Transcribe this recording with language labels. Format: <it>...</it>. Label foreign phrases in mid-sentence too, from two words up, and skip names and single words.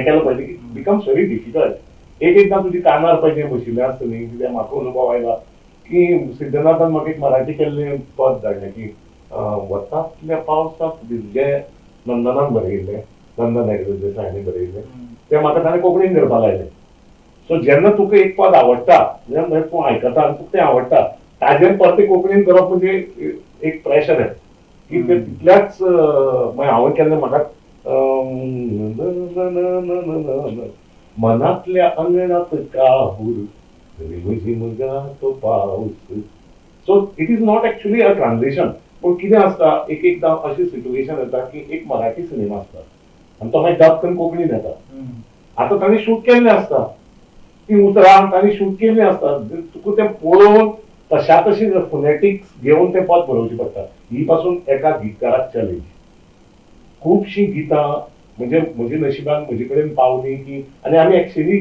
<kok>केलं पाहिजे की</kok> <en>becomes very difficult</en> <kok>एकदां तुजी कानार पाहिजे बशिल्लें आसता न्ही कित्याक म्हाका अनुभव आयला की सिद्धनाथान म्हाका एक मराठी केल्लें पद धाडलें की वतांतल्या पावसाक भिजले नंदनान बरयल्लें नंदन देसायानी बरयल्लें तें म्हाका ताणें कोंकणीन करपा लायलें सो जेन्ना तुका एक पद आवडटा जेन्ना तूं आयकता आनी तुका तें आवडटा ताजेर परते कोंकणीन करप म्हणजे एक प्रेशर येता की ते तितल्याच हांवें केल्लें म्हाका</kok> <mr>मनातल्या अंगणात काहूर झिमझिमगा तो पाऊस</mr> <en>so it is not actually a transition</en> <kok>पण कितें आसता एक एकदां अशी सिच्युएशन येता की एक मराठी सिनेमा आसता आनी तो मागीर डब करून कोंकणीन येता आतां तांणी शूट केल्लें आसता ती उतरां तांणी शूट केल्लीं आसता तुका तें पळोवन तशा तशी फोनेटिक्स घेवन तें पद बरोवचें पडटा ही पासून एका गितकाराक चॅलेंज खुबशीं गितां म्हणजे म्हज्या नशिबान म्हजे कडेन पावली की आनी आमी एक्सचेंजूय</kok>